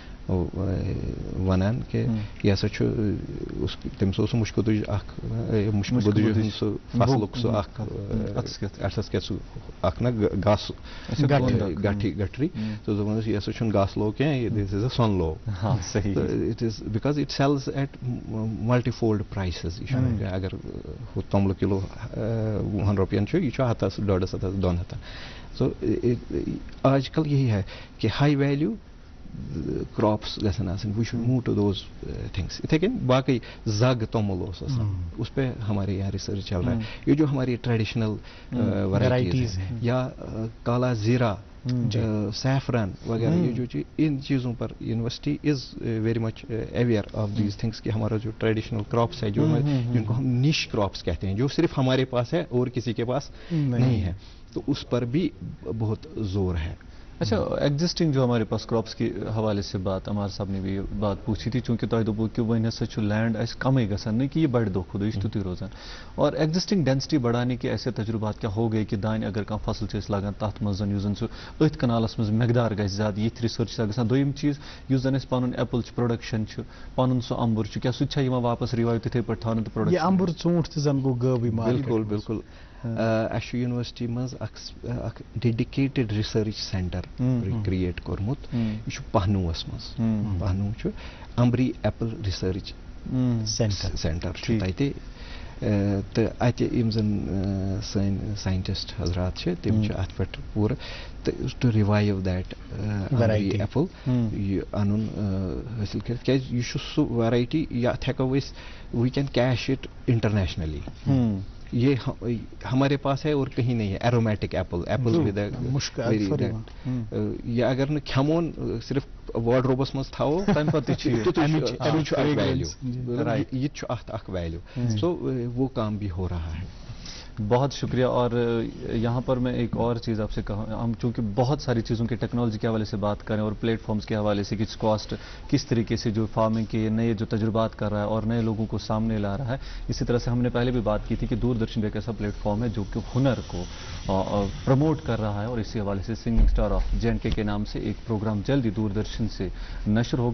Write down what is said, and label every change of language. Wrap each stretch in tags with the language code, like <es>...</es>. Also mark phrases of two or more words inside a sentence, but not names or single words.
<ks>ونان کہِ یہِ ہسا چھُ تٔمِس اوس سُہ مُشکہٕ بُدٕج اکھ مُشکہٕ بُدٕج ہُنٛد سُہ فصلُک سُہ اکھ اَتھس کیٛاہ سُہ اکھ نا گاسہٕ گٹھری تہٕ دوٚپُن یہِ ہسا چھُنہٕ گاسہٕ لو کینٛہہ دِس اِز اے سۄن</ks> <en>love it is because it sells at multi-fold prices</en> <ks>یہِ چھُنہٕ اگر ہُہ توٚملہٕ کِلوٗ 100 رۄپین چھُ یہِ چھُ 100 150 200</ks> <ur>سو آج کل یہی ہے کہ</ur> <en>high value crops</en> <ks>گژھن آسٕنۍ</ks> <en>we should move to those things</en> <ks>یِتھے کٔنۍ باقٕے زگ توٚمُل اوس آسان</ks> <ur>اس پہ ہمارے یہاں ریسرچ چل رہا ہے یہ جو ہماری</ur> <en>traditional varieties</en> <ur>ہیں یا کالا زیرہ سیفران وغیرہ یہ جو ان چیزوں پر</ur> <en>university is very much aware of these things</en> <ur>کہ ہمارا جو</ur> <en>traditional crops</en> <ur>ہے جو جن کو ہم</ur> <en>niche crops</en> <ur>کہتے ہیں جو صرف ہمارے پاس ہے اور کسی کے پاس نہیں ہے تو اس پر بھی بہت زور ہے. اچھا ایگزسٹنگ جو ہمارے پاس کراپس کے حوالے سے بات عمار صاحب نے بھی بات پوچھی تھی چونکہ</ur> <ks>تۄہہِ دوٚپوٕ کہ وۄنۍ ہسا چھُ لینڈ اَسہِ کمٕے گژھان نہ کہ یہ بڑِ دۄہ کھۄتہٕ دۄہ یہِ چھُ تیُتُے روزان</ks> <ur>اور ایگزسٹنگ ڈینسٹی بڑھانے کے ایسے تجربات کیا ہو گئے کہ</ur> <ks>دانہِ اگر کانٛہہ فصل چھِ أسۍ لاگان تتھ منٛز یُس زن سُہ أتھۍ کنالس منٛز مقدار گژھِ زیادٕ یِتھ رِسرچ چھِ گژھان دوٚیِم چیٖز یُس زن اَسہِ پنُن ایپل چھُ پروڈکشن چھُ پنُن سُہ امبُر چھُ کیٛاہ سُہ تہِ چھا یِوان واپس رِوایو تِتھٕے پٲٹھۍ تھاونہٕ تہٕ پروڈکشن امبُر ژوٗنٛٹھ تہِ زن گوٚو غٲبٕے بالکل بالکل اَسہِ چھُ یونیورسٹی منٛز اکھ</ks> <en>dedicated research centre</en> <ks>کریٹ کوٚرمُت یہِ چھُ پہنوٗوس منٛز پہنوٗ چھُ امبری ایپل رِسرچ سینٹر چھُ تتہِ تہٕ اَتہِ یِم زن سٲنۍ ساینٹِسٹ حضرات چھِ تِم چھِ اتھ پٮ۪ٹھ پوٗرٕ تہٕ</ks> <en>to revive that apple</en> <ks>یہِ انُن حٲصِل کٔرِتھ کیٛازِ یہِ چھُ سُہ ویرایٹی یتھ ہٮ۪کو أسۍ</ks> <en>we can cash it internationally</en> <ur>یہ ہمارے پاس ہے اور کہیں نہیں ہے</ur> <en>aromatic apple</en> <ks>یہ اگر نہ کھیمون صرف وارڈروبس منٛز تھاوو تمہِ پتہٕ چھُ اکھ ویلیو</ks> <ur>سو وہ کام بھی ہو رہا ہے. بہت شکریہ. اور یہاں پر میں ایک اور چیز آپ سے کہوں, ہم چونکہ بہت ساری چیزوں کے ٹیکنالوجی کے حوالے سے بات کریں اور پلیٹ فارمز کے حوالے سے کہ اسکاسٹ کس طریقے سے جو فارمنگ کے نئے جو تجربات کر رہا ہے اور نئے لوگوں کو سامنے لا رہا ہے, اسی طرح سے ہم نے پہلے بھی بات کی تھی کہ دوردرشن ایک ایسا پلیٹ فارم ہے جو کہ ہنر کو پروموٹ کر رہا ہے, اور اسی حوالے سے سنگنگ اسٹار آف JNK کے نام سے ایک پروگرام جلدی دوردرشن سے نشر ہوگا.</ur>